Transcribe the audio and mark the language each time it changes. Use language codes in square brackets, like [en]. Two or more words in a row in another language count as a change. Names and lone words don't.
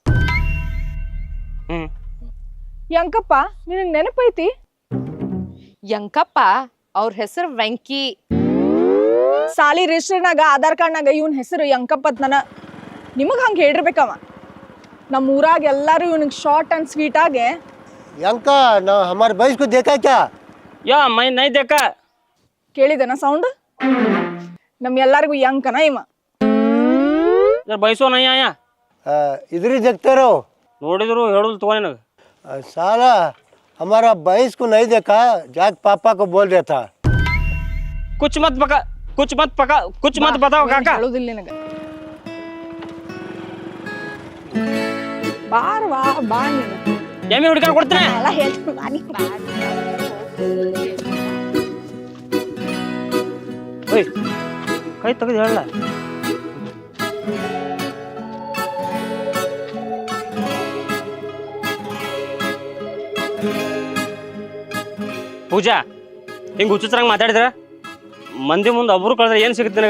[kn] ಯಂಕಪ್ಪ ನಿನಗ್ ನೆನಪೈತಿ? ಯಂಕಪ್ಪ ಅವ್ರ ಹೆಸರು ವೆಂಕಿ. ಸಾಲಿ ರಿಜಿಸ್ಟರ್ನಾಗ ಆಧಾರ್ ಕಾರ್ಡ್ನಾಗ ಇವನ್ ಹೆಸರು ಯಂಕಪ್ಪತ್. ನಿಮಗ್ ಹಂಗ ಹೇಳಿರ್ಬೇಕವ. ನಮ್ಮ ಊರಾಗ ಎಲ್ಲಾರು ಇವನಿಗೆ [en] short and sweet [kn] ಆಗಿ [hi] यंका ना हमारे भैंस को देखा क्या? या मैं नहीं देखा. [kn] ಕೇಳಿದನ ಸೌಂಡ್? ನಮ್ ಎಲ್ಲಾರಿಗೂ ಯಂಕನ ಇವ. [hi] इधर भैंसो नहीं आया. इधर ही देखते रहो. [kn] ನೋಡಿದ್ರು ಹೇಳುದು ತಗೋ ನನಗೆ. [hi] साला हमारा भैंस को नहीं देखा, जाके पापा को बोल रहा था. कुछ मत बताओ काका. [kn] ಹೇಳುದಿಲ್ಲ ನಿನಗ. ಬಾರ್ ವಾ ಬಾ ನೀನು. ಎಮ್ಮೆ ಹುಡುಕಾಡ್ ಕೊಡ್ತೇನೆ. ಎಲ್ಲ ಹೇಳ್ತೀನಿ ಬಾ ನೀ. ಓಯ್ ಕೈ ತೆಗೆದು ಹೇಳಲ್ಲ. ಪೂಜಾ ಹಿಂಗೆ ಹುಚ್ಚುಚ್ಚಾರಂಗೆ ಮಾತಾಡಿದ್ರ ಮಂದಿ ಮುಂದೆ ಒಬ್ರು ಕಳೆದ್ರೆ ಏನು ಸಿಗುತ್ತೆ ನನಗೆ?